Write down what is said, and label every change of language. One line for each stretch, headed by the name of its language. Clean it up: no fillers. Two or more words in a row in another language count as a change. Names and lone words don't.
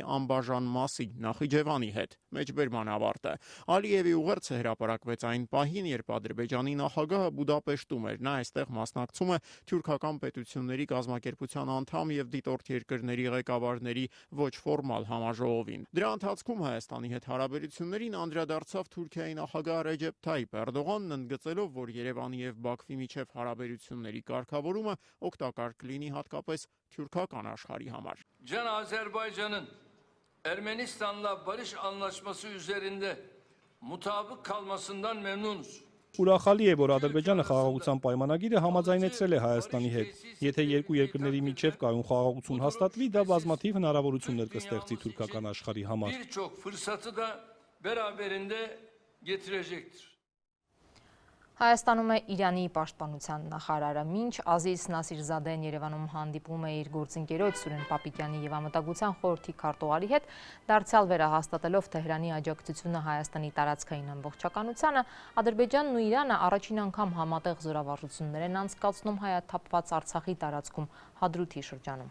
Armenian: անբաժան մասի Նախիջևանի հետ։ Մեջբերման ավարտը Ալիևի ուղերձը հրապարակվեց այն պահին, երբ Ադրբեջանի նախագահը Բուդապեշտում էր։ Նա այստեղ մասնակցում է թուրքական պետությունների կազմակերպության անդամ եւ դիտորդ երկրների ղեկավարների ոչ ֆորմալ համաժողովին։ Դրա ընթացքում Հայաստանի հետ հարաբերություններին անդրադարձավ Թուրքիայի նախագահ Ռեջեփ Թայիփ Էրդողանն, ընդգծելով, որ Երևանի եւ Բաքվի միջև հարաբերությունների կարգավորումը օգտակար կլինի հատկապես թուրքական աշխարհի համար։
Turkish: Can Azerbaycan'ın Ermenistan'la barış anlaşması üzerinde mutabık kalmasından memnunuz.
Armenian: Ուրախալի է, որ Ադրբեջանը խաղաղության պայմանագիրը համաձայնեցրել է Հայաստանի հետ։ Եթե երկու երկրների միջև կայուն խաղաղություն հաստատվի, դա բազմաթիվ հնարավորություններ կստեղծի թուրքական աշխարհի համար։
Turkish: Birçok fırsatı da beraberinde getirecektir.
Armenian: Հայաստանում է Իրանի պաշտպանության նախարարը։ Մինչ Ազիզ Նասիրզադեն Երևանում հանդիպում է իր գործընկերոջ Սուրեն Պապիկյանի եւ Անվտանգության խորհրդի քարտուղարի հետ, դարձյալ վերահաստատելով Թեհրանի աջակցությունը Հայաստանի տարածքային ամբողջականությանը, Ադրբեջանն ու Իրանը առաջին անգամ համատեղ զորավարժություններ են անցկացնում հայաթափված Արցախի տարածքում Հադրութի շրջանում։